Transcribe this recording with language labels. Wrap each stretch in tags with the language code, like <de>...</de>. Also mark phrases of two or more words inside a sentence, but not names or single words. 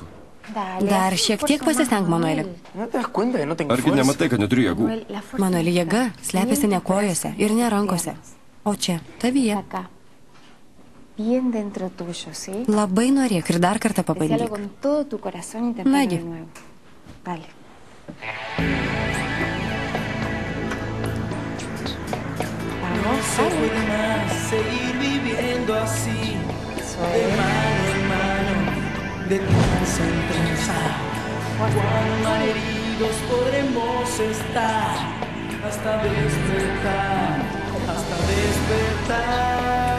<lt>Dar šiek tiek pasistenk, Manueli. Argi nematai, kad neturiu jėgų? Manueli, jėga slepiasi ne kojose ir ne rankose, o čia, tavyje. Labai norėk ir dar kartą pabandyk. Nagi.</lt> <es>No se puede más seguir viviendo así, de mano en mano, de tranza en tranza. Cuán heridos podremos estar hasta despertar, hasta despertar.</es>